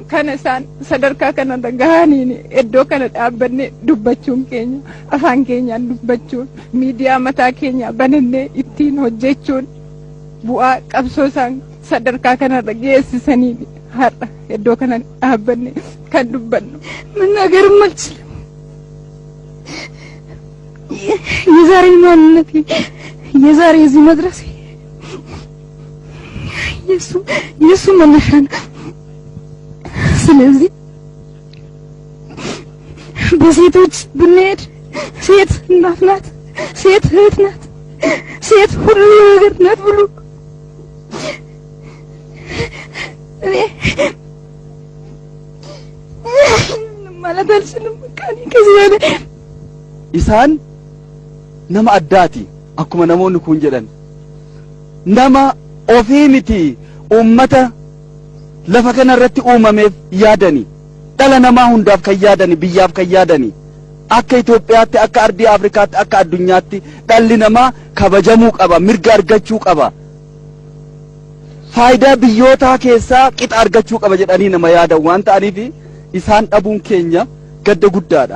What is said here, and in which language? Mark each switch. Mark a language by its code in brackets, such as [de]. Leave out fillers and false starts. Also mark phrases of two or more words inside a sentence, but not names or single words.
[om] Kana isaan sadarkaa kanarra gahaniin iddoo kana dhaabbanne dubbachuun keenya afaan keenyaan dubbachuun miidiyaa mataa keenya banannee ittiin hojjechuun bu'aa qabsoo isaan sadarkaa kanarra geessisanii har'a iddoo kana dhaabbanne kan dubbannu. [am] መናገርም አልችልም። የዛሬ ማንነቴ የዛሬ እዚህ መድረሴ የሱ መነሻ ነው። ስለዚህ በሴቶች ብንሄድ ሴት እናት ናት፣ ሴት እህት ናት፣ ሴት ሁሉ ነገር ናት ብሎ እኔ ማለት አልችልም። ከዚህ በላይ [om] isaan nama addaati akkuma namoonni kun jedhan nama ofii miti ummata lafa kana irratti uumameef yaadani dhala namaa hundaaf kan yaadani biyyaaf kan yaadani akka Itoophiyaatti akka ardii Afrikaatti akka addunyaatti dhalli namaa kabajamuu qaba mirga argachuu qaba faayidaa biyyootaa keessaa qixa argachuu qaba jedhanii nama yaadan waan ta'aniif isaan dhabuun keenya gadda guddaadha.